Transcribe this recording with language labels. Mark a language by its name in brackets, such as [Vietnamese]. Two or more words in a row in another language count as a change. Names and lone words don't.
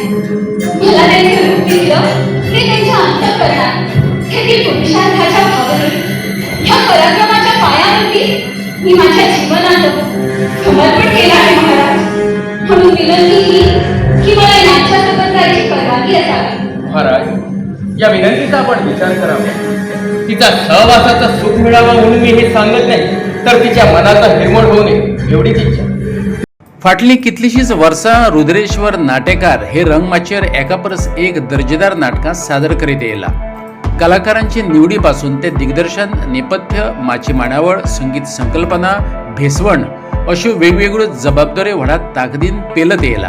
[Marathi] मला त्यांचं रूप दिसलं ते त्यांच्या अंतःकरणात, त्यातील पुरुषार्थाच्या भावनेत, ह्या पराक्रमाच्या पायावरती मी माझ्या जीवनाचं समर्पण केलं आहे महाराज. म्हणून विनंती ही की मला यांच्या संबंधाची परवानगी असावी. महाराज, या विनंतीचा आपण विचार करावा. तिचा सहवासाचं सुख मिळावं म्हणून मी हे सांगत नाही, तर तिच्या मनाचा हिरमोड होऊ नये एवढीच इच्छा. [Konkani] फाटली कितलीशीच वर्सां रुद्रेश्वर नाटेकार हे रंगमाचेर एकापरस एक दर्जेदार नाटकां सादर करीत येयला. कलाकारांची निवडीपासून ते दिग्दर्शन, नेपथ्य, माची मांडावळ, संगीत संकल्पना, भेसवण अश्यो वेगवेगळ्यो जबाबदाऱ्यो व्हडा ताकदीन पेलत येयला.